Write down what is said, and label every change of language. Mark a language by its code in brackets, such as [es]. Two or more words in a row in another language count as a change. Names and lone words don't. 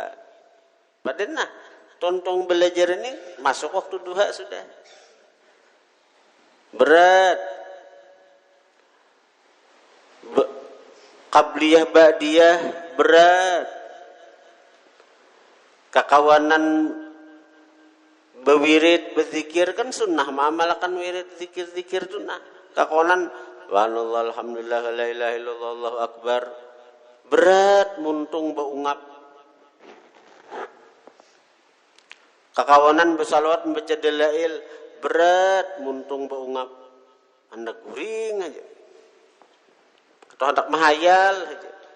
[bjn] Padahal nah tontong belajar ini masuk waktu duha sudah berat qabliyah ba'diyah berat kakawanan bewirid berzikir kan sunnah ma'amalakan wirid zikir-zikir sunnah kakawanan [ar] والله الحمد لله لا إله إلا الله الله أكبر [bjn] berat muntung beungap kakawanan bersalawat membaca dalail berat muntung beungap anda guring aja atau hendak mahayal aja.